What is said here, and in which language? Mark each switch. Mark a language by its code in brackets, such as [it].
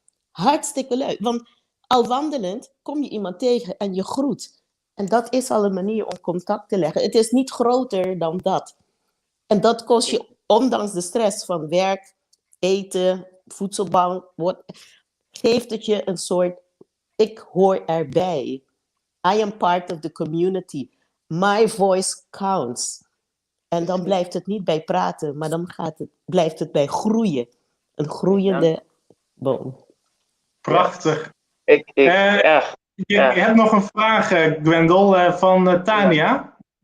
[nl] Hartstikke leuk, want al wandelend kom je iemand tegen en je groet. En dat is al een manier om contact te leggen. Het is niet groter dan dat. En dat kost je, ondanks de stress van werk, eten, voedselbank, geeft het je een soort, ik hoor erbij. [en] I am part of the community. My voice counts. [nl] En dan blijft het niet bij praten, maar dan blijft het bij groeien. Een groeiende boom. Prachtig. Echt. Je hebt nog een vraag, Gwendol, van Tania.